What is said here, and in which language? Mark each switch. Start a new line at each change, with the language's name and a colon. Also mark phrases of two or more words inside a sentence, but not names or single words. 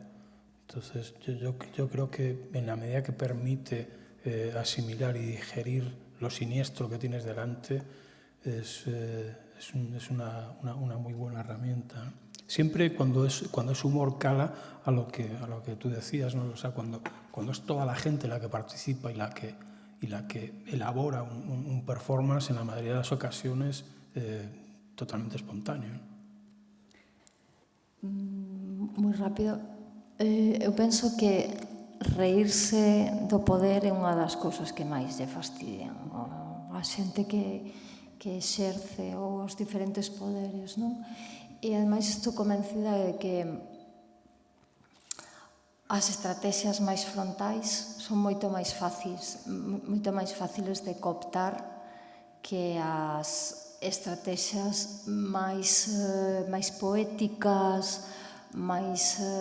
Spanish: Entonces, yo creo que en la medida que permite asimilar y digerir lo siniestro que tienes delante, es una muy buena herramienta, ¿no? Siempre cuando es humor cala a lo que tú decías, ¿no? O sea, cuando es toda la gente la que participa y la que elabora un performance, en la mayoría de las ocasiones totalmente espontáneo, ¿no?
Galician: Moi rápido. Eu penso que reírse do poder é unha das cousas que máis lle fastidian a xente que exerce os diferentes poderes, non? E ademais estou convencida de que as estrategias máis frontais son moito máis fáciles de cooptar que as estrategias máis poéticas, máis